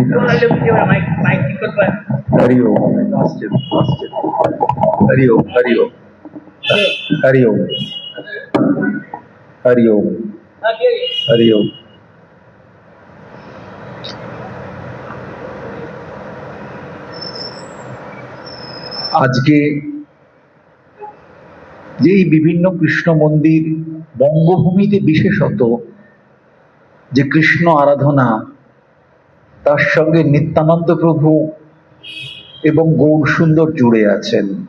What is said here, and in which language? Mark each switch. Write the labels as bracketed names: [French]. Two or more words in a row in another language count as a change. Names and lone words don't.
[Sanskrit] हरि ओम हरि ओम हरि ओम हरि ओम हरि ओम हरि ओम। [Bangla] আজকে যেই বিভিন্ন কৃষ্ণ মন্দির বঙ্গভূমিতে বিশেষত যে কৃষ্ণ আরাধনা, তার সঙ্গে নিত্যানন্দ প্রভু এবং গৌরসুন্দর জুড়ে আছেন।